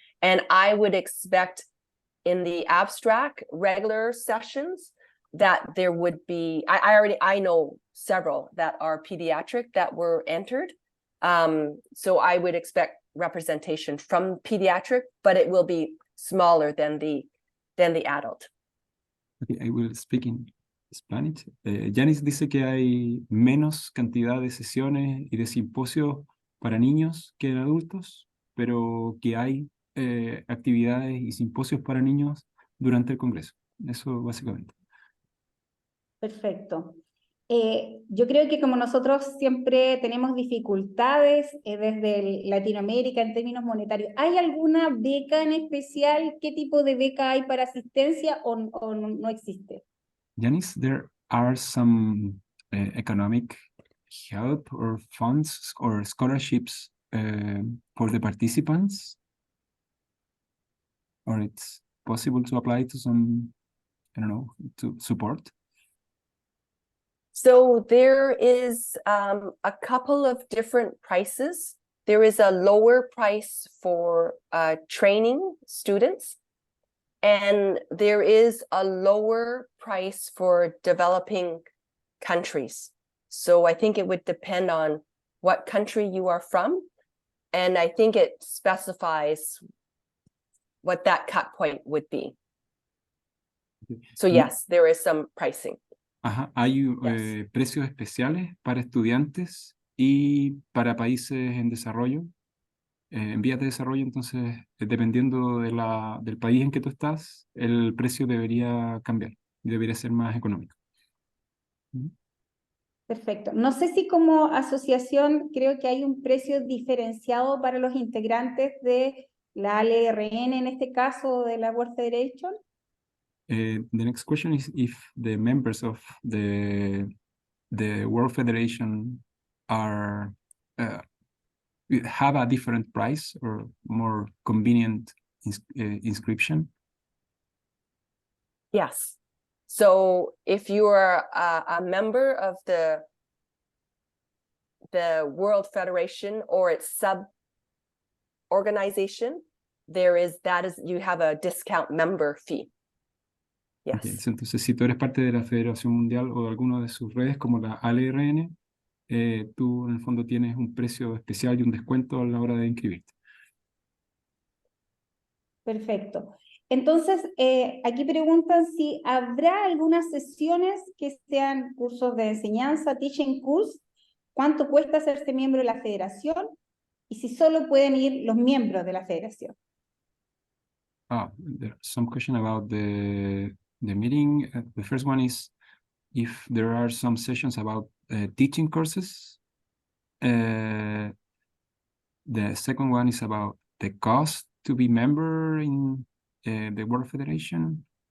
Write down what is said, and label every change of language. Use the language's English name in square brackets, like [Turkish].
[English] And I would expect in the abstract regular sessions that there would be, I know several that are pediatric that were entered. So I would expect representation from pediatric, but it will be smaller than the adult. Okay, I will speak in Spanish. [Spanish] Janice dice que hay menos cantidad de sesiones y de simposios para niños que en adultos, pero que hay actividades y simposios para niños durante el Congreso. Eso básicamente. Perfecto. Yo creo que como nosotros siempre tenemos dificultades desde Latinoamérica en términos monetarios, ¿hay alguna beca en especial? ¿Qué tipo de beca hay para asistencia o no existe? [English] Janice, there are some economic help or funds or scholarships for the participants? Or it's possible to apply to some, I don't know, to support? So there is a couple of different prices. There is a lower price for training students, and there is a lower price for developing countries. So I think it would depend on what country you are from, and I think it specifies what that cut point would be. So yes, there is some pricing. [Spanish] Ajá, hay precios especiales para estudiantes y para países en desarrollo, en vías de desarrollo. Entonces, dependiendo del país en que tú estás, el precio debería cambiar y debería ser más económico. Perfecto. No sé si como asociación creo que hay un precio diferenciado para los integrantes de la ALRN, en este caso de la World Federation. [English] The next question is if the members of the World Federation are have a different price or more convenient inscription. Yes. So if you are a member of the World Federation or its sub-organization, you have a discount member fee. Yes. Okay. [Spanish] Entonces, si tú eres parte de la Federación Mundial o de alguna de sus redes, como la ALRN, tú en el fondo tienes un precio especial y un descuento a la hora de inscribirte. Perfecto. Entonces, aquí preguntan si habrá algunas sesiones que sean cursos de enseñanza, [English] teaching course, [Spanish] cuánto cuesta hacerse miembro de la federación y si solo pueden ir los miembros de la federación. [English] There's some question about the meeting. The first one is if there are some sessions about teaching courses. The second one is about the cost to be member in the World Federation.